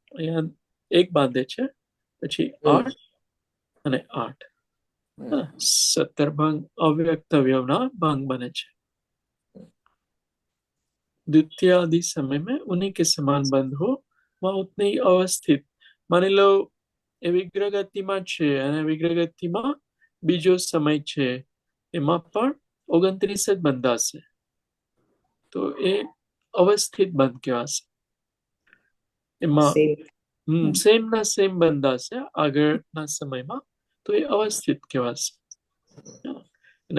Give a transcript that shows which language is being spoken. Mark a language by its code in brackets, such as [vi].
[gu] અહીંયા એક બાંધે છે, પછી 8 અને 8, 17 ભંગ અવ્યક્ત અવયવના ભંગ બને છે. [hi] द्वितीय आदि समय में उन्हीं के समान बंध हो वहां उतने ही अवस्थित. [gu] માની લો એ વિગ્રહ ગતિમાં છે અને વિગ્રહ ગતિમાં બીજો સમય છે, એમાં પણ 29 જ બંધાશે, તો એ અવસ્થિત બંધ કહેવાશે. એમાં સેમ ના સેમ બંધાશે આગળના સમયમાં, તો એ અવસ્થિત કહેવાશે. અને